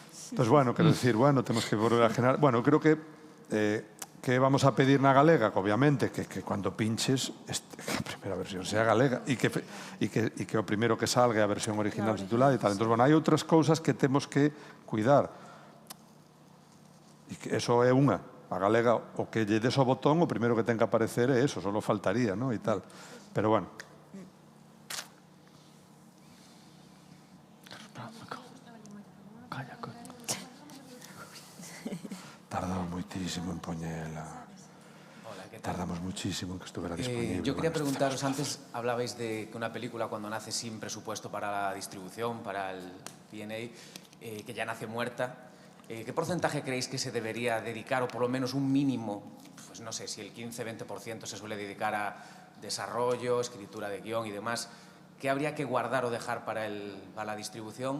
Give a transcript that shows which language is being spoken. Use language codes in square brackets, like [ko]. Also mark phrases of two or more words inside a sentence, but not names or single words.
[gl] Entonces, bueno, quero decir, bueno, temos que volver a generar... Bueno, creo que vamos a pedir na galega, que obviamente, que cando pinches, que a primeira versión sea galega e que o primeiro que salga é a versión original titulada e tal. Entón, bueno, hai outras cousas que temos que cuidar. E que eso é unha. A galega, o que lle des o botón, o primeiro que ten que aparecer é eso, só faltaría, non? E tal. Pero, bueno. Tardamos muchísimo en poñela. [es] Tardamos muchísimo en que estuviera disponible. Yo quería preguntaros, antes hablabais de que una película cuando nace sin presupuesto para la distribución, para el P&A, que ya nace muerta, ¿qué porcentaje creéis que se debería dedicar, o por lo menos un mínimo, pues no sé, si el 15-20% se suele dedicar a desarrollo, escritura de guión y demás, ¿qué habría que guardar o dejar para la distribución?